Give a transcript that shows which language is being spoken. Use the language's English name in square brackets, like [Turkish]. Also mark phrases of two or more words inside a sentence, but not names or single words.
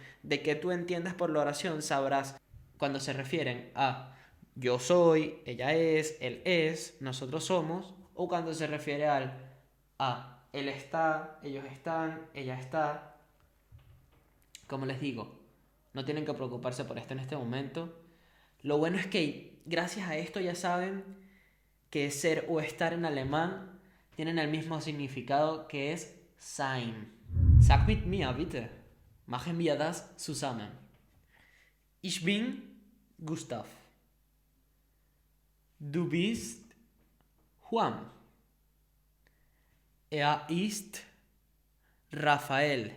[Spanish] De qué tú entiendas por la oración, sabrás cuando se refieren a yo soy, ella es, él es, nosotros somos, o cuando se refiere al a él está, ellos están, ella está. Como les digo, no tienen que preocuparse por esto en este momento. Lo bueno es que gracias a esto ya saben que ser o estar en alemán tienen el mismo significado que es sein. [German] Sag mit mir, bitte. Machen wir das zusammen. Ich bin Gustav. Du bist Juan. Er ist Rafael.